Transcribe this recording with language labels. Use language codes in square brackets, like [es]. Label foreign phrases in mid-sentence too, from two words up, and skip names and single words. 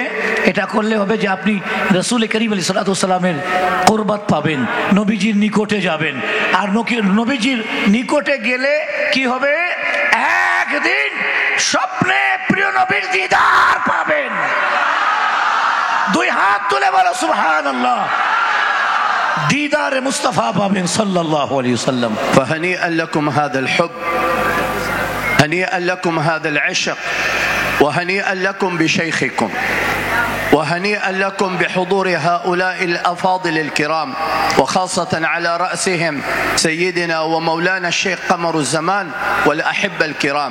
[bn] এটা করলে হবে যে আপনি রাসূল করিম [ar] عليه الصلاة والسلام [bn] কুরবাত পাবেন, নবীজির নিকটে যাবেন. আর নবীজির নিকটে গেলে কি হবে? একদিন স্বপ্নে প্রিয় নবীর দিদার পাবেন. দুই হাত তুলে বলো সুবহানাল্লাহ. দিদার মোস্তফা পাবেন [ar] صلی اللہ علیہ وسلم. فهنيئا لكم هذا الحب، هنيئا لكم هذا العشق، وهنيئا لكم بشيخكم، وهنيئا لكم بحضور هؤلاء الأفاضل الكرام، وخاصة على رأسهم سيدنا ومولانا الشيخ قمر الزمان والأحبة الكرام.